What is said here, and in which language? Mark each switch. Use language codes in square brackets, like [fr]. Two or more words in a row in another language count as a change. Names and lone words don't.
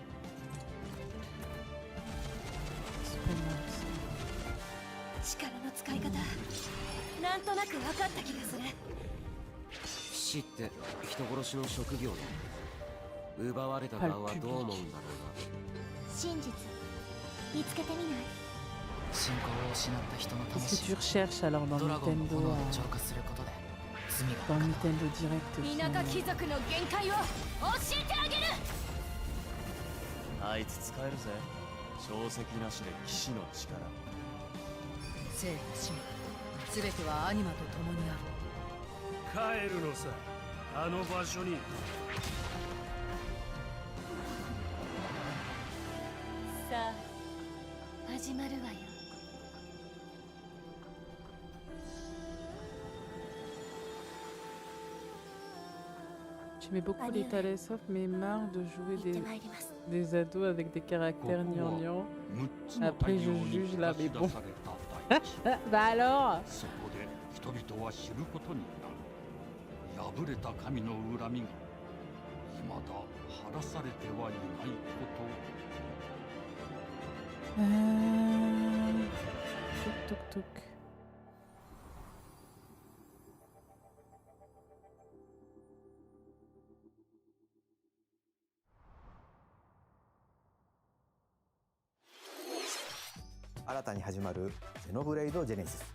[ja] 力の使い方、なんとなく分かった気がする。騎士って人殺しの職業だ。奪われた側はどう思うんだろうな。真実見つけてみない？信仰を失った人の [fr] Qu'est-ce que [ja] 魂 [fr] tu recherches alors dans [ja] ドラゴンの Nintendo 炎を浄化することで罪が [fr] dans Nintendo Direct [ja] 田舎貴族の限界を教えてあげる。あいつ使えるぜ。小石なしで騎士の力。生と死すべてはアニマと共にある。帰るのさ、あの場所に。さあ始まるわよ。 [fr] J'aimais beaucoup les Tales of, mais marre de jouer des ados avec des caractères gnangnans. Après, je juge là, mais bon. Bah alors [ja] そこで人々は知ることになる。破れた神の恨みが未だ晴らされてはいないこと。 [fr] Toc toc toc. [ja] « 新たに始まるゼノブレイド・ジェネシス」。